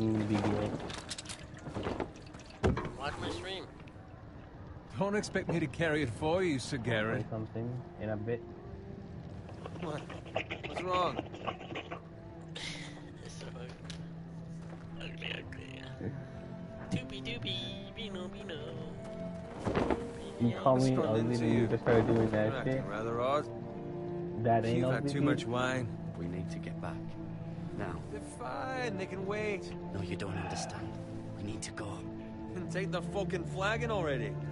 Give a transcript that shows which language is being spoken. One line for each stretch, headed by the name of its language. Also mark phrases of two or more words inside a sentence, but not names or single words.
English: was going to be good. Watch my stream. Don't expect me to carry it for you, Sir Garrett. Say something in a bit. What? What's wrong? It's so ugly. Doopy doopy, beano beano. You call me What's ugly into and you you? just started doing You're that shit? acting rather odd. That ain't You've had ugly, too dude. much wine. We need to get back. Now. They're fine. They can wait. No, you don't understand. We need to go. Take the fucking flagon already.